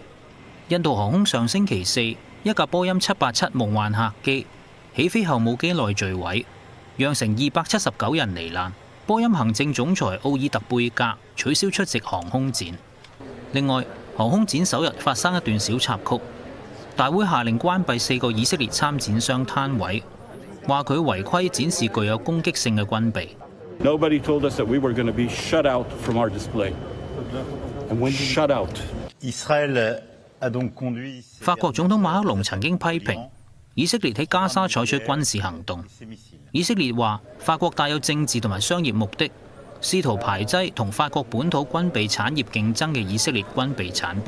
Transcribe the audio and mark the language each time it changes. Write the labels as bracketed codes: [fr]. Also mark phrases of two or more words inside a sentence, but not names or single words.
[yue] 印度航空上星期4一架波音787夢幻客機起飛後冇幾耐墜毀，釀成279人罹難。波音行政總裁奧爾特貝格取消出席航空展。另外，航空展首日發生一段小插曲，大會下令關閉4個以色列參展商攤位，話佢違規展示具有攻擊性嘅軍備。 [en] Nobody told us that we were going to be shut out from our display. And when shut out. [yue] 法國總統馬克龍曾經批評以色列喺加沙採取軍事行動。以色列話法國帶有政治同埋商業目的，試圖排擠同法國本土軍備產業競爭嘅以色列軍備產品。